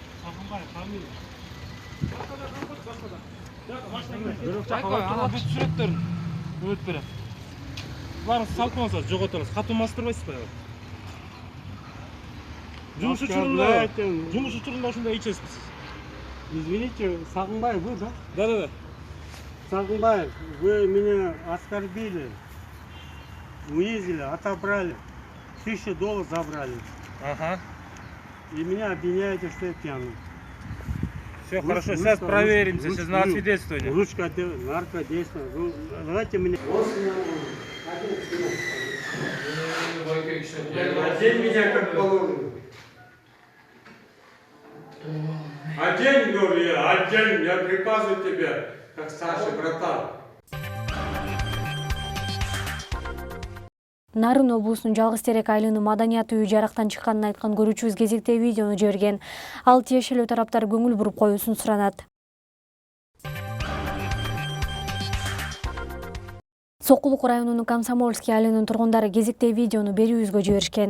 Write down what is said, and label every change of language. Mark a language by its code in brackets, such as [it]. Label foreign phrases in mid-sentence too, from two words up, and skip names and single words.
[ky] Жумуш учурунда ушундай ичесиз. [ru] Извините, Сагынбаев вы, да? Да. Сагынбаев, вы меня оскорбили, унизили, отобрали, $1000 забрали. Ага. И меня обвиняете, что я пьяный. Все хорошо, сейчас проверимся, сейчас на освидетельствование. Ручка, наркодействие. Давайте мне. Одень меня как положено. Одень, говорю я, одень, я приказываю тебе, как старший братан. [ky] Нарын облусунун Жалгыз Терек айылынын маданият үйү жарактан чыкканын айткан көрүүчүбүз кезектеги видеону жиберген. Ал тиешелүү тараптар көңүл буруп коюусун суранат. Сокулук районунун Комсомольский айылынын тургундары кезектеги видеону берүүбүзгө жиберишкен.